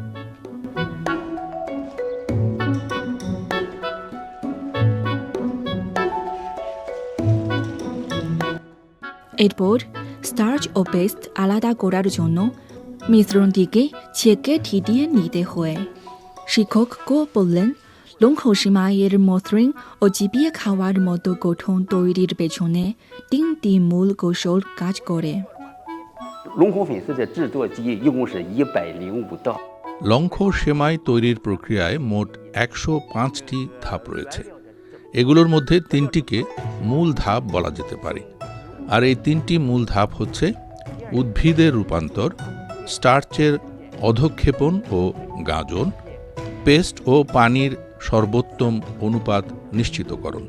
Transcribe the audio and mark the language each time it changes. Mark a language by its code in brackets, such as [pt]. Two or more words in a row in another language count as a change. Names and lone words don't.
[bn] এরপর স্টার্চ ও পেস্ট আলাদা করার জন্য মিশ্রণটিকে ছেঁকে ঠিটিয়ে নিতে হয়। শিক্ষককে বললেন, লংখৌ সেমাইয়ের মসৃণ ও চিবিয়ে খাওয়ার মতো গঠন তৈরির পেছনে 3টি মূল কৌশল কাজ করে। [zh] 龙口粉丝的制作机一共是105道。 [bn] লঙ্ঘ সেমাই তৈরির প্রক্রিয়ায় মোট 105টি ধাপ রয়েছে। এগুলোর মধ্যে 3টিকে মূল ধাপ বলা যেতে পারে। আর এই 3টি মূল ধাপ হচ্ছে উদ্ভিদের রূপান্তর, স্টার্চের অধঃক্ষেপণ ও গাঁজন, পেস্ট ও পানির সর্বোত্তম অনুপাত নিশ্চিতকরণ।